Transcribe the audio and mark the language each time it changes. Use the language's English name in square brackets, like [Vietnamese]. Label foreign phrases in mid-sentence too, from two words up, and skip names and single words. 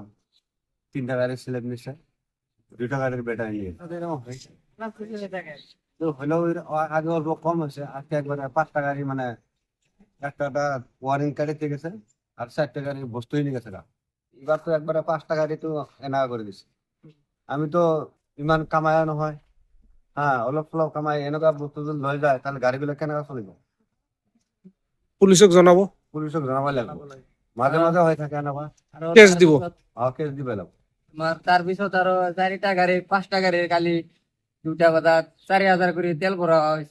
[Bangla] তিনটা গাড়ির স্ল্যাব নিছে, দুইটা গাড়ির ব্যাটারি নিয়ে তো হলেও আগে অল্প কম হয়েছে, আজকে একবারে 5টা গাড়ি মানে একটা ওয়ারিং কাটিতে গেছে, আর 4টা গাড়ি বস্তুই নিয়ে গেছে গা। এবার তো একবারে 5টা গাড়ি তো এনা করে দিছে। [Assamese] আমি তো ইমান কামায় নহয়, হ্যাঁ অলপ সলপ কামাই, এনেকুৱা বস্তু যদি লৈ যায় তাহলে গাড়ীবিলাক কেনেকৈ চলিব? পুলিচক জনাব, পুলিচক জনাব লাগিব। মাজে মাজে হৈ থাকে এনেকুৱা। কেছ দিব। কেছ দিব লাগিব। তাৰপিছত আৰু 4টা গাড়ী 5টা গাড়ীৰ কালি 2টা বজাত 4,000 কৰি তেল ভৰোৱা হৈছে।